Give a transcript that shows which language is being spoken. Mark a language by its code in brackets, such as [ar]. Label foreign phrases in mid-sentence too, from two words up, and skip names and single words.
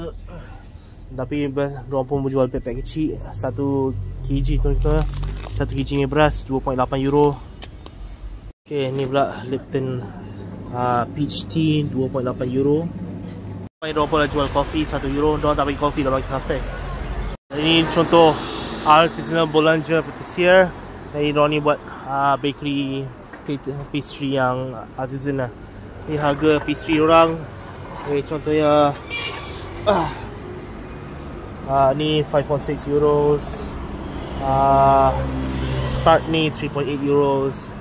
[ms] Tapi diorang pun berjual pack kecil 1 kg tuan-tuan. 1 kg ni beras €2.8. Okay, ni pula Lipton peach tea €2.8. Diorang pun dah jual kopi €1. Diorang tak bagi kopi, diorang bagi kafe. Ini contoh [fr] artisanal boulanger pâtissier. [ms] Jadi diorang ni buat [en] bakery pastry [ms] yang artisan lah. Ni harga pastry diorang. Contohnya ni €5.6. Tart ni €3.8.